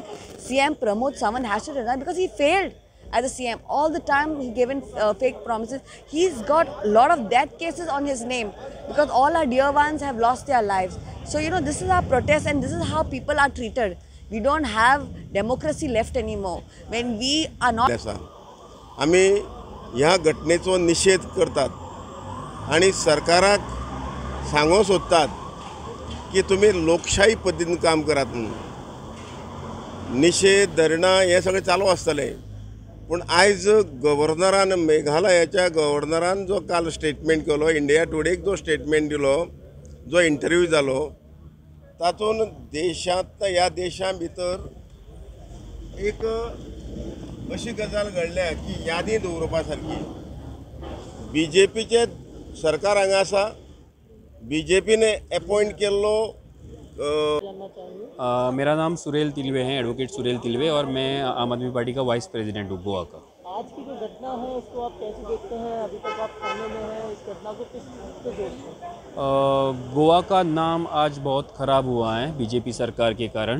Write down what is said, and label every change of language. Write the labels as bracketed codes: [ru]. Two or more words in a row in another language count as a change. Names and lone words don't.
[en] CM Pramod Sawant has to resign because he failed as a CM. All the time he given fake promises. He's got a lot of death cases on his name because all our dear ones have lost their lives. So, this is our protest and this is how people are treated. We don't have democracy left anymore. When we are not... [kok] आम्ही ह्या घटनेचो निषेध करतात आणि सरकाराक सांगो सोदतात की तुम्ही लोकशाही पद्धतीन काम करात म्हणून. निषेध धरणां हे सगळें चालू आसतलें. पण आयज गव्हर्नरान मेघालयाच्या गव्हर्नरान जो काल स्टेटमेंट केलो, इंडिया टुडेक जो स्टेटमेंट दिलो, जो इंटरव्यू जालो, तातून देशांत ह्या देशा भितर एक अशी गजाल घडल्या की यादी दवरपा सारकी. बीजेपीचे सरकार हांगा आसा, बीजेपीने अपॉइंट केल्लो. [hi] मेरा नाम सुरेल तिलवे है, एडवोकेट सुरेल तिलवे, और मैं आम आदमी पार्टी का [en] vice president [hi] हूँ गोवा का. आज की जो घटना है उसको आप कैसे देखते हैं? अभी तक आप थाने में हैं, इस घटना को किस पे जोड़ते हैं? गोवा का नाम आज बहुत ख़राब हुआ है बीजेपी सरकार के कारण.